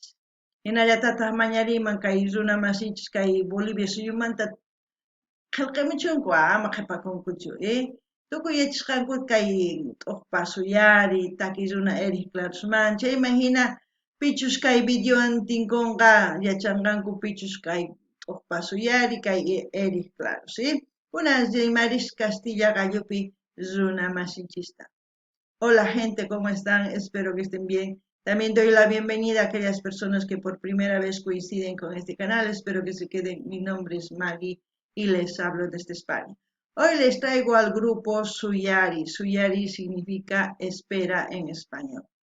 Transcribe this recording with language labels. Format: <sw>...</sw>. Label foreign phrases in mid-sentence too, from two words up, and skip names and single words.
<qu>Hinallatataq mañariman kay runa masinchis kay Bolivia suyumanta qillqamuchunku ama qipakunkuchu tukuy yachasqanku kay t'uqpa suyari takiy runa Eric Clarosman chayman hina pichus kay videowan tinkunqa yachanqanku pichus kay t'uqpa suyari kay Eric Claros kunan Maris Castilla Gallupi runa masinchista.</qu> <es>Hola gente, ¿cómo están? Espero que estén bien. También doy la bienvenida a aquellas personas que por primera vez coinciden con este canal. Espero que se queden. Mi nombre es Maggie y les hablo desde España. Hoy les traigo al grupo Suyari. Suyari significa espera en español.</es>